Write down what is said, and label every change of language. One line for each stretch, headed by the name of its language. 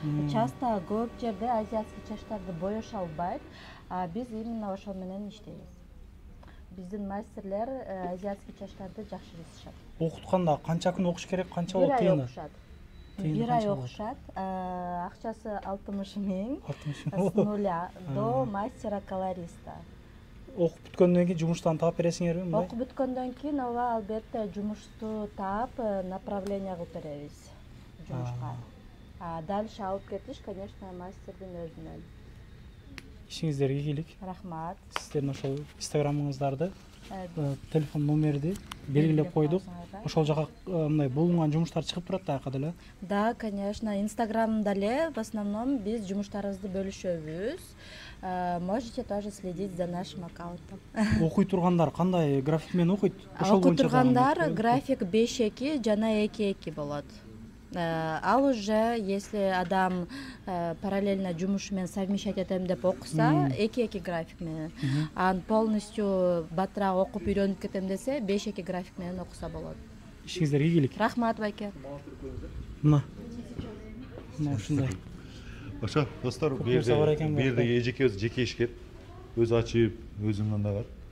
Kyrgyz: Часто көп жерде азиатский чачтарды боёшо албайт, а биз именно ошол менен иштейбиз. Биздин мастерлер азиатский чачтарды жакшы жасашат. Окутканда канча күн окуш керек, канча болот тыйыны? Бир ай окушат.
Russian: Акчасы 60 000 с нуля до мастера-колориста.
Kyrgyz: Окуп бүткөндөн кийин жумуштан таап бересиңерби мындай? Окуп бүткөндөн кийин ооба албетте жумушту таап направление кылып беребиз жумушка. Дальше алып кетиш, конечно, мастердин өзүнөн. Ишиңиздерге ийгилик. Рахмат. Сиздердин ошол инстаграмыңыздарды, телефон номерди белгилеп койдук. Ошол жака мындай булунган жумуштар чыгып турат да аяка деле.
Russian: Да, конечно,
Kyrgyz: инстаграмда эле
Russian: в основном
Kyrgyz: биз жумуштарыбызды бөлүшөбүз.
Russian: Можете тоже следить за нашим аккаунтом.
Kyrgyz: Окуй тургандар кандай график менен окуйт? Окуй тургандар график 5-2 жана 2-2 болот. Ал уже если адам параллельно жумуш менен совмещать этем деп окуса, 2-2 график менен. Ан полностью батыраак окуп үйрөнүп кетем десе, 5-2 график менен окуса болот. Ишиңиздерге ийгилик. Рахмат, байке. Мына ушундай. Ошо достор, бул жерде эжекебиз жеке ишкер, өзү ачып, өзү мындай бар.